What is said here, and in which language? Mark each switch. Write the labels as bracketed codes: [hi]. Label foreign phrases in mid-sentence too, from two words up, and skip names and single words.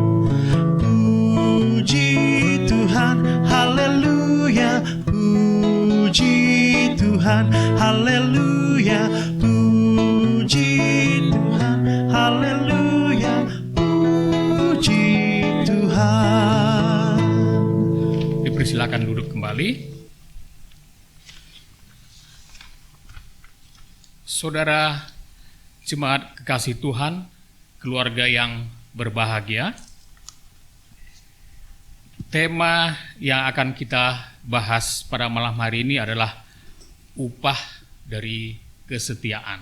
[id] Puji Tuhan, haleluya, puji Tuhan, haleluya, puji Tuhan, haleluya, puji Tuhan. Dipersilakan duduk kembali. Saudara jemaat kekasih Tuhan, keluarga yang berbahagia, tema yang akan kita bahas pada malam hari ini adalah upah dari kesetiaan.